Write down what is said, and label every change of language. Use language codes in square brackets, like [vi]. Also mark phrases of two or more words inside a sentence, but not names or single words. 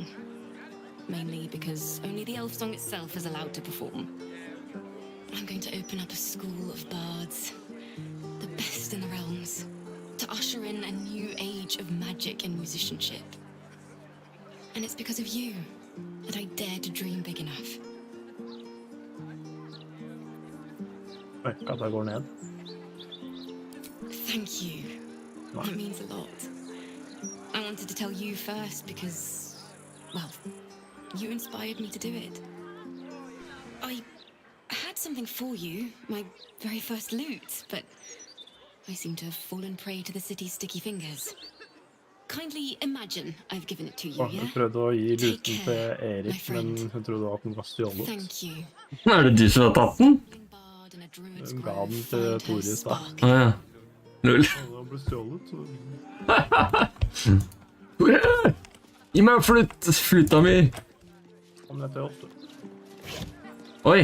[en] Mainly because only the elf song itself is allowed to perform. I'm going to open up a school of bards. The best in the realms. To usher in a new age of magic and musicianship. And it's because of you that I dare to dream big enough. [no] Oi, katta går ned. [en] Thank you. That means a lot. I wanted to tell you first because, well, you inspired me to do it. I had something for you, my very first loot, but I seem to have fallen prey to the city's sticky fingers. Kindly imagine I've given it to you, yeah? [no] Hun prøvde å gi luten til Erik, men hun trodde at den var stjålet. [en] Thank you. [no] Er det du som har tatt den? Hun ga den til Toris da. Ja. Lull. Den ble stjålet, så... Gi meg flytta mi! Kom ned til oss, du. Oi!